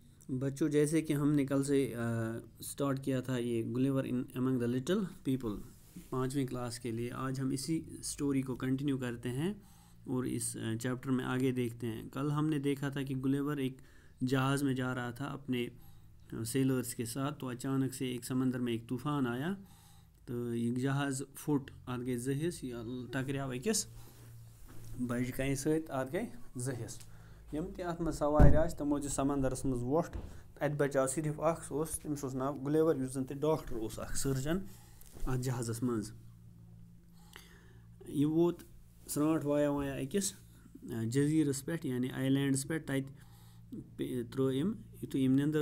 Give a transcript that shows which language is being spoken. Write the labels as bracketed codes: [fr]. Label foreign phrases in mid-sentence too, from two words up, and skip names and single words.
[hi] बच्चों, जैसे कि हमने कल से स्टार्ट किया था ये गुलिवर इन अमंग द लिटिल पीपल 5वीं क्लास के लिए, आज हम इसी स्टोरी को कंटिन्यू करते हैं और इस चैप्टर में आगे देखते हैं। कल हमने देखा था कि गुलिवर एक जहाज़ में जा रहा था अपने सेलर्स के साथ, तो अचानक से एक समंदर में एक तूफ़ान आया, तो ये जहाज़ फुट, [ks] अत गई जहिस, टकराव अकिस बज कहीं सत, अत गई जहिस। यम ते अत मज सवार आस तमो दिस समंदरस मज वोट, अत बचाव सिर्फ अख, तमिस ओस नाव गुलिवर, युस जन ते डॉक्टर ओस, अख सर्जन अत जहाज़स मज। यह वोत स्रांट वाया वाया अकिस जजीरस पे यानी आइलैंडस पे, तत त्रो इम युथु इम निंदर